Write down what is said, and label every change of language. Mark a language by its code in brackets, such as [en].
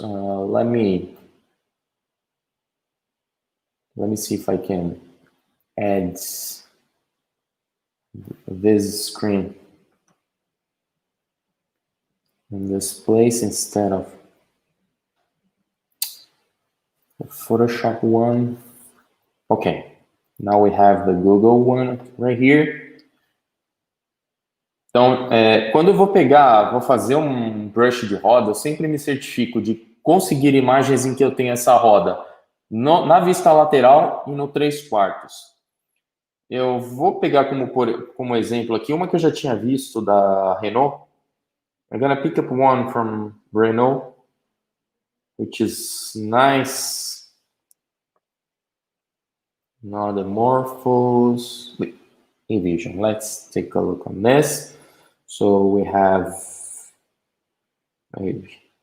[en] Let me see if I can add this screen in this place instead of the Photoshop one. Okay, now we have the Google one right here. [pt] Então, quando eu vou fazer um brush de roda, eu sempre me certifico de conseguir imagens em que eu tenho essa roda na vista lateral e no 3/4. Eu vou pegar como exemplo aqui uma que eu já tinha visto da Renault. [en] I'm gonna pick up one from Renault, which is nice. Anamorphous. Envision. Let's take a look on this. So we have maybe.